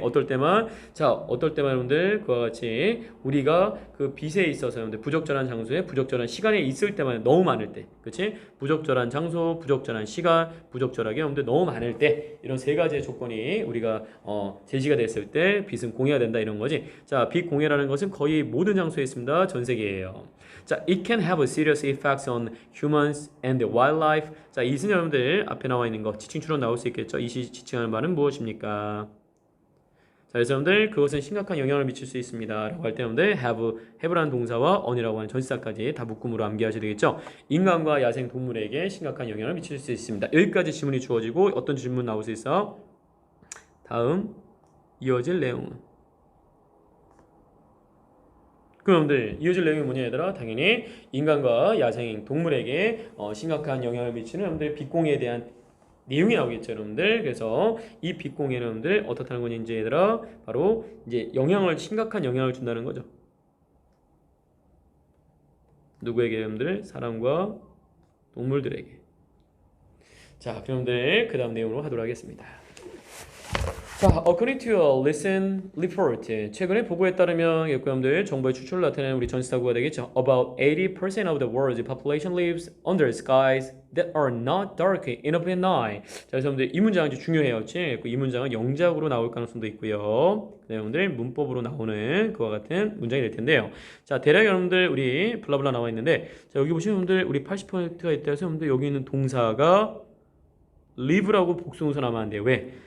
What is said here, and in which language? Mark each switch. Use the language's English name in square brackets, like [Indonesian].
[Korean] 어떨 때만 여러분들 그와 같이 우리가 그 빛에 있어서 여러분들 부적절한 장소에 부적절한 시간에 있을 때만 너무 많을 때 그렇지? 부적절한 장소, 부적절한 시간, 부적절하게 여러분들 너무 많을 때 이런 세 가지의 조건이 우리가 제시가 됐을 때 빛은 공해가 된다 이런 거지. 자, 빛 공해라는 것은 거의 모든 장소에 있습니다. 전 세계에요. [English] 자, it can have serious effects on humans and the wildlife. [Korean] 자, 이승 여러분들 앞에 나와 있는 거 지칭 추론 나올 수 있겠죠. 이 지칭하는 말은 무엇입니까? 자, 그래서 여러분들 그것은 심각한 영향을 미칠 수 있습니다 라고 할 때 여러분들 have라는 동사와 on이라고 하는 전치사까지 다 묶음으로 암기하셔야 되겠죠. 인간과 야생 동물에게 심각한 영향을 미칠 수 있습니다. 여기까지 질문이 주어지고 어떤 질문 나올 수 있어? 다음 이어질 내용은 그럼들 이어질 내용이 뭐냐 얘들아? 당연히 인간과 야생 동물에게 심각한 영향을 미치는 여러분들 빛공해에 대한 내용이 나오겠죠, 여러분들. 그래서 이 빛공해는 여러분들 어떻다는 거니 이제 얘들아? 바로 이제 심각한 영향을 준다는 거죠. 누구에게 여러분들? 사람과 동물들에게. 자, 그럼 여러분들 그 다음 내용으로 하도록 하겠습니다. 자, [English] according to a recent report, [Korean] 최근의 보고에 따르면 여러분들 정부의 추출을 나타내는 우리 전시사고가 되겠죠. [English] About 80% of the world's population lives under skies that are not dark enough at night. [Korean] 자, 그래서 여러분들 이 문장은 아주 중요해요. 그치? 이 문장은 영작으로 나올 가능성도 있고요. 네, 여러분들 문법으로 나오는 그와 같은 문장이 될 텐데요. 자, 대략 여러분들 우리 블라블라 나와 있는데, 자, 여기 보시면 여러분들 우리 80%가 있다 해서 여러분들 여기 있는 동사가 live라고 복수동사 나면 안 돼요. 왜?